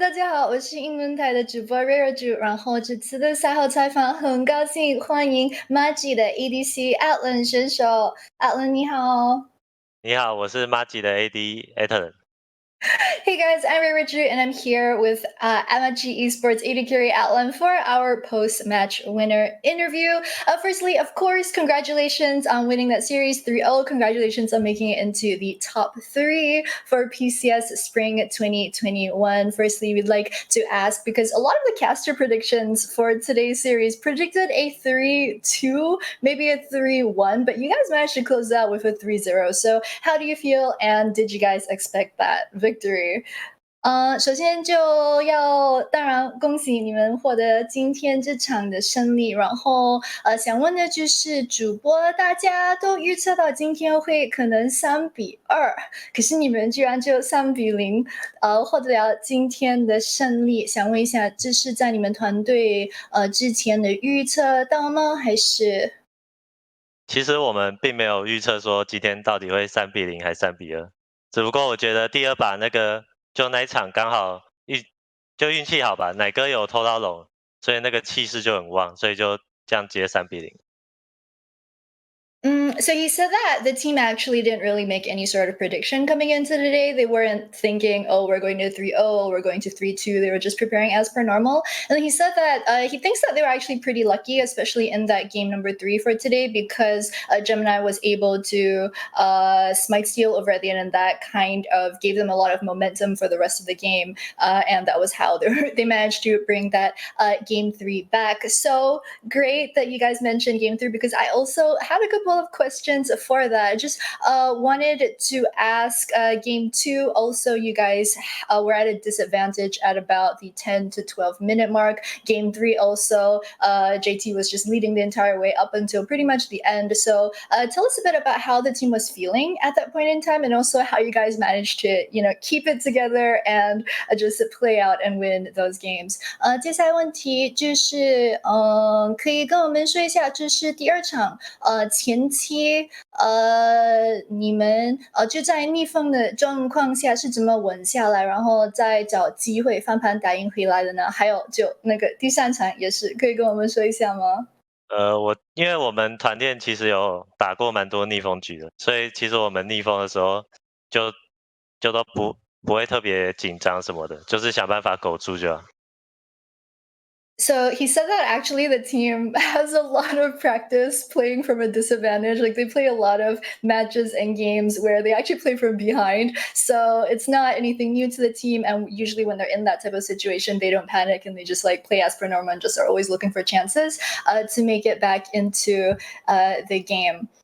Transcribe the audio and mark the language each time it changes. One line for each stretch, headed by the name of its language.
Chinese: 好，我是英文台的主播 Reirachu，然后这次的赛后采访很高兴欢迎 MAGI 的 ADC ATLEN 选手 ATLEN 你好。你好，我是 MAGI 的 AD ATLEN。
English: Hey guys, I'm Reirachu and I'm here with MCX Esports AD Carry ATLEN for our post-match winner interview. Firstly, of course, congratulations on winning that series 3-0. Congratulations on making it into the top 3 for PCS Spring 2021. Firstly, we'd like to ask, because a lot of the caster predictions for today's series predicted a 3-2, maybe a 3-1, but you guys managed to close out with a 3-0. So how do you feel, and did you guys expect that victory?
Chinese: 首先就要当然恭喜你们获得今天这场的胜利，然后想问的就是主播大家都预测到今天会可能3-2，可是你们居然就3-0获得了今天的胜利，想问一下这是在你们团队之前的预测到吗？还是其实我们并没有预测说今天到底会3-0还是3-2，只不过我觉得第二把就那一场刚好运气好吧，奶哥有偷到龙，所以那个气势就很旺，所以就这样接3-0。
English: So he said that the team actually didn't really make any sort of prediction coming into the day. They weren't thinking, oh, we're going to 3-0, we're going to 3-2. They were just preparing as per normal. And then he said that he thinks that they were actually pretty lucky, especially in that game number 3 for today, because Gemini was able to smite steal over at the end, and that kind of gave them a lot of momentum for the rest of the game. And that was how they managed to bring that game 3 back. So great that you guys mentioned game 3, because I also had a couple of questions for that. I just wanted to ask game 2. Also, you guys were at a disadvantage at about the 10 to 12 minute mark. Game 3 also, JT was just leading the entire way up until pretty much the end. So tell us a bit about how the team was feeling at that point in time, and also how you guys managed to, keep it together and just play out and win those games.
Chinese: 接下来问题就是可以跟我们说一下，这是第2场前期你们就在逆风的状况下是怎么稳下来，然后再找机会翻盘打赢回来的呢？还有就那个第3场也是，可以跟我们说一下吗？因为我们团练其实有打过蛮多逆风局的，所以其实我们逆风的时候就都不会特别紧张什么的，就是想办法苟住就好。
English: So he said that actually the team has a lot of practice playing from a disadvantage. Like they play a lot of matches and games where they actually play from behind. So it's not anything new to the team. And usually when they're in that type of situation, they don't panic and they just like play as per normal and just are always looking for chances to make it back into the game.